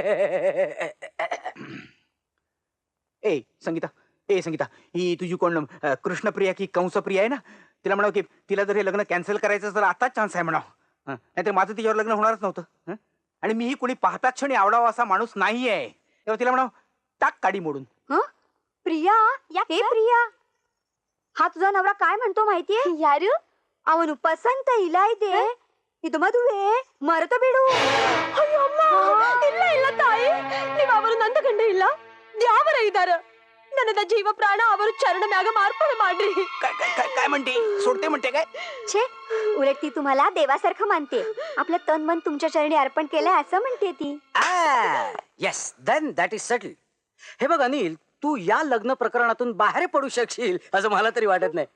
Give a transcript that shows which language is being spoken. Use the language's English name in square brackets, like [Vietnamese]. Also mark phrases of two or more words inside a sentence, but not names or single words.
[Marathi] ए संगीता, ही तुझी कोण कृष्णप्रिया की कंसप्रिया आहे ना, तिला म्हणावं की तिला जर हे लग्न कॅन्सल करायचं तर आताच चान्स आहे म्हणावं. नाहीतर माझं तिच्यावर लग्न होणारच नव्हतं. आणि मीही कोणी पाहता क्षणी आवडावा असा माणूस नाही आहे. तेव्हा तिला म्हणावं टाक काडी मोडून. प्रिया, हे प्रिया, हा तुझा नवरा काय म्हणतो माहितीये? [Kannada] यारू ಅವನು ಪಸಂತ ಇಲ್ಲ ಇದೆ. ಇದು ಮದುವೆ ಮರೆತ ಬಿಡು. ಅಯ್ಯೋ ಅಮ್ಮ, ಇಲ್ಲ ಇಲ್ಲ ತಾಯಿ, ನೀವು ಅವರು ನಂದ ಗಂಡ ಇಲ್ಲ, ದ್ಯಾವರ ಇದ್ದಾರ. ನನ್ನದ ಜೀವ प्राण ಅವರು चरण ಮ್ಯಾಗ ಮಾರ್ಪಣೆ ಮಾಡ್ರಿ. [Marathi] काय म्हणते? सोडते म्हणते काय? छे, उलट ती तुम्हाला देवासारखं मानते. आपलं तन मन तुमच्या चरणी अर्पण केलंय असं म्हणते ती. [English] yes, then that is settle. [Marathi] हे बघ अनिल, तू या लग्न प्रकरणातून बाहेर पडू शकशील असं मला तरी वाटत नाही.